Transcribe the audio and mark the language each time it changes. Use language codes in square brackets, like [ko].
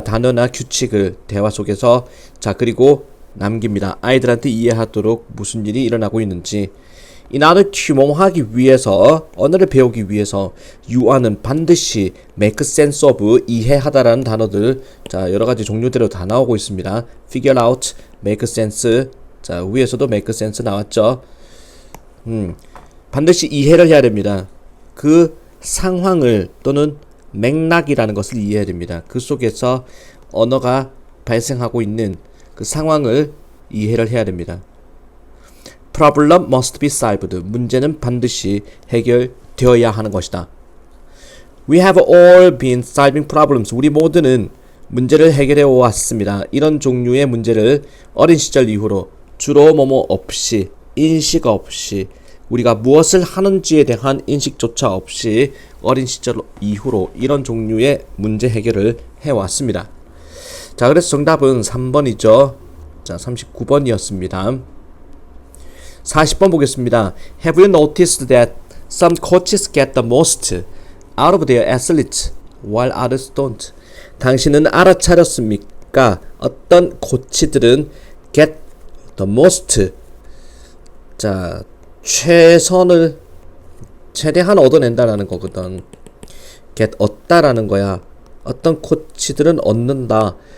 [ko] 단어나 규칙을 대화 속에서, 자, 그리고 남깁니다. 아이들한테 이해하도록 무슨 일이 일어나고 있는지. 이 나를 규모하기 위해서, 언어를 배우기 위해서 유아는 반드시 [en] make sense of, [ko] 이해하다라는 단어들, 자, 여러가지 종류대로 다 나오고 있습니다. [en] figure out, make sense, [ko] 자, 위에서도 [en] make sense [ko] 나왔죠. 반드시 이해를 해야 됩니다. 그 상황을 또는 맥락이라는 것을 이해해야 됩니다. 그 속에서 언어가 발생하고 있는 그 상황을 이해를 해야 됩니다. [en] Problem must be solved. [ko] 문제는 반드시 해결되어야 하는 것이다. [en] We have all been solving problems. [ko] 우리 모두는 문제를 해결해 왔습니다. 이런 종류의 문제를 어린 시절 이후로 주로 뭐뭐 없이, 인식 없이, 우리가 무엇을 하는지에 대한 인식조차 없이 어린 시절 이후로 이런 종류의 문제 해결을 해왔습니다. 자, 그래서 정답은 3번이죠. 자, 39번이었습니다. 40번 보겠습니다. [en] Have you noticed that some coaches get the most out of their athletes while others don't? [ko] 당신은 알아차렸습니까? 어떤 코치들은 [en] get the most, [ko] 자, 최선을 최대한 얻어낸다라는 거거든. get 얻다라는 거야. 어떤 코치들은 얻는다.